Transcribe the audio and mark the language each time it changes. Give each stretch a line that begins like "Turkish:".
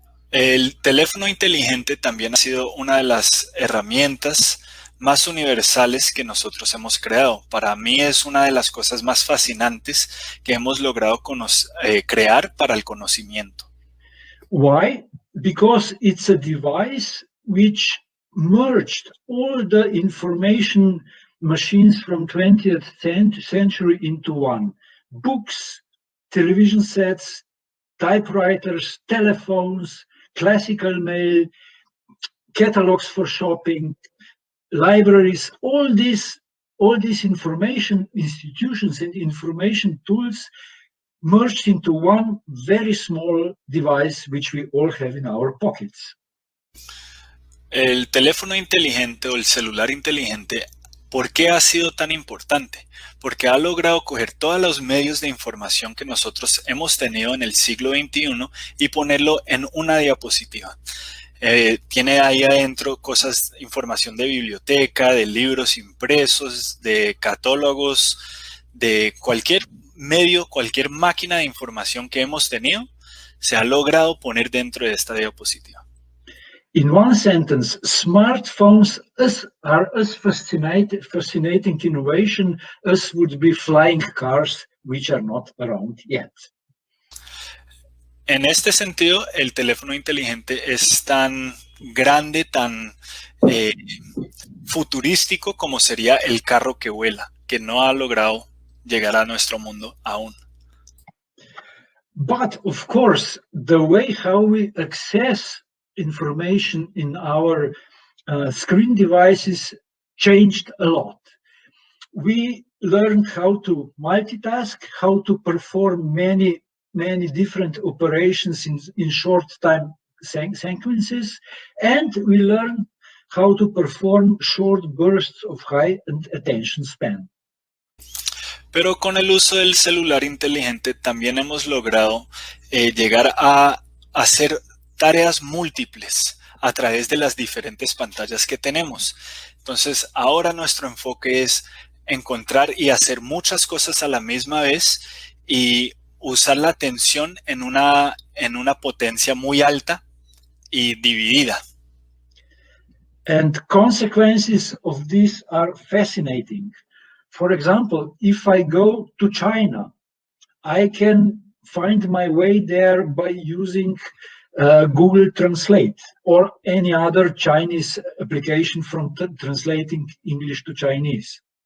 Spanish: El teléfono inteligente también ha sido una de las herramientas más universales que nosotros hemos creado. Para mí es una de las cosas más fascinantes que hemos logrado crear para el conocimiento.
English: Why? Because it's a device which merged all the information machines from 20th century into one. Books, television sets, typewriters, telephones, classical mail, catalogs for shopping, libraries, all these information institutions and information tools merged into one very small device which we all have in our pockets.
Spanish: El teléfono inteligente o el celular inteligente, ¿por qué ha sido tan importante? Porque ha logrado coger todos los medios de información que nosotros hemos tenido en el siglo XXI y ponerlo en una diapositiva. Tiene ahí adentro información de biblioteca, de libros impresos, de catálogos, de cualquier medio, cualquier máquina de información que hemos tenido, se ha logrado poner dentro de esta diapositiva.
English: In one sentence, smartphones are as fascinating innovation as would be flying cars, which are not around yet.
Spanish: En este sentido, el teléfono inteligente es tan grande, tan futurístico como sería el carro que vuela, que no ha logrado llegar a nuestro mundo aún.
English: But of course, the way how we access information in our screen devices changed a lot. We learned how to multitask, how to perform many different operations in short time sequences, and we learned how to perform short bursts of high attention span.
Spanish: Pero con el uso del celular inteligente también hemos logrado llegar a hacer tareas múltiples a través de las diferentes pantallas que tenemos. Entonces, ahora nuestro enfoque es encontrar y hacer muchas cosas a la misma vez y usar la atención en una potencia muy alta y dividida.
English: And consequences of this are fascinating. For example, if I go to China, I can find my way there by using Google Translate or any other Chinese application from translating English to Chinese.